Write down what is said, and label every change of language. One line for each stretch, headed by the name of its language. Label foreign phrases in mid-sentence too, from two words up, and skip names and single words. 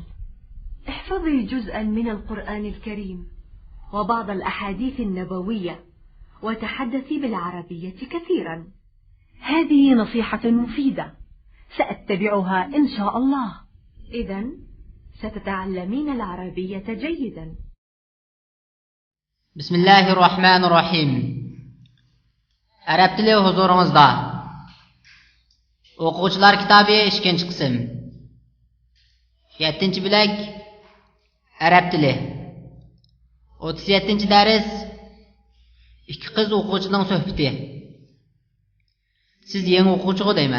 Arabic: احفظي جزءا من القرآن الكريم وبعض الأحاديث النبوية، وتحدثي بالعربية كثيرا. هذه نصيحة مفيدة، سأتبعها إن شاء الله. إذن ستتعلمين العربية جيدا. بسم الله الرحمن الرحيم.
Uzbek: Arab tili huzuringizda. O'quvchilar kitobi 2-chi qism. 7-chi bo'lak Arab tili. 37-chi dars. 2 qiz o'quvchining suhbati. Siz yangi o'quvchi deyman.